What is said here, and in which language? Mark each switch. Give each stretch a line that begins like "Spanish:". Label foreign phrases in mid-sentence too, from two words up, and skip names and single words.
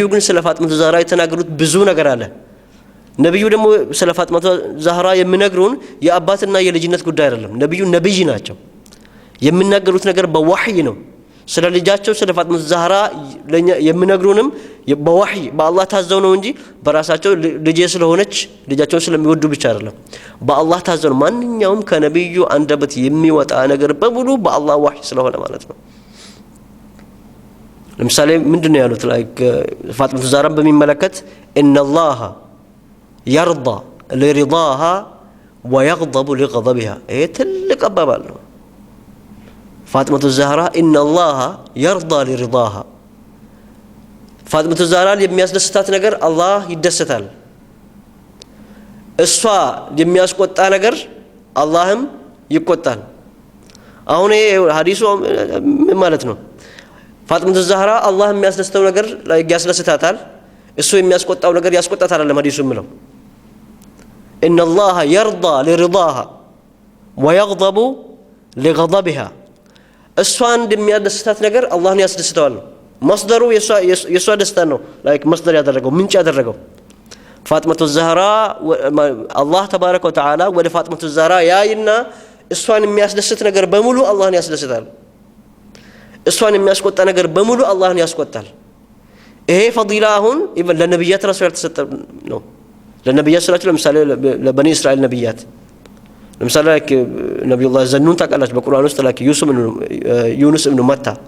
Amharic: ግን ስለ ፋጢማ ዘህራ የተናገሩት ብዙ ነገር አለ ነብዩ ደግሞ ስለ ፋጢማ ዘህራ የሚነግሩን የአባትና የልጅነት ጉዳይ አይደለም ነብዩ ነብይ ናቸው የሚናገሩት ነገር በወህይ ነው ስለ ልጃቸው ስለ ፋጢማ ዘህራ ለኛ የሚነግሩንም በወህይ በአላህ ታዘው ነው እንጂ በራሳቸው ልጅ ስለሆነች ልጃቸውን ስለሚወዱ ብቻ አይደለም በአላህ ታዘው ማንኛውም ከነብዩ አንደበት የሚወጣ ነገር በሙሉ በአላህ ወህይ ስለሆነ ማለት ነው ለምሳሌ ምንድነው ያሉት ላይክ ፋጢማ ዘህራን በሚመለከት
Arabic: إن الله يرضى لرضاها ويغضب لغضبها
Amharic: ايه ትልቅ አባባል ነው ፋጢማ ዘህራ
Arabic: ان الله يرضى لرضاها
Amharic: ፋጢማ ዘህራ የሚያስደስታት ነገር አላህ ይደሰታል እሷ የሚያስቆጣ ነገር አላህም ይቆጣል አሁን ይሄ ሐዲሱ ማለት ነው ፋጢማ ዘህራ አላህ የሚያስደስተው ነገር ላይ ያስደስታታል እሱ የሚያስቆጣው ነገር ያስቆጣታል አይደለም ሐዲሱ የሚለው
Arabic: ان الله يرضى لرضاها ويغضب لغضبها
Amharic: እሷን እንደሚያስደስታት ነገር አላህን ያስደስተዋል መስደሩ የሷ ደስታ ነው ላይክ መስደር ያደረገው ምንጭ ያደረገው ፋጢማ ዘህራ
Arabic: الله تبارك وتعالى
Amharic: ወደ ፋጢማ ዘህራ ያይና እሷን የሚያስደስት ነገር በሙሉ አላህን ያስደስታል እሷን የሚያስቆጣ ነገር በሙሉ አላህን ያስቆጣል ይሄ ፈዲላ አሁን ለነብያት ራሱ ያልተሰጠ ነው ለነብያት ስላችሁ ለምሳሌ ለበኒ እስራኤል ነብያት ለምሳሌ ነብዩላህ ዘኑን ታውቃላችሁ በቁርአን ውስጥ ዩኑስ ኢብኑ መታ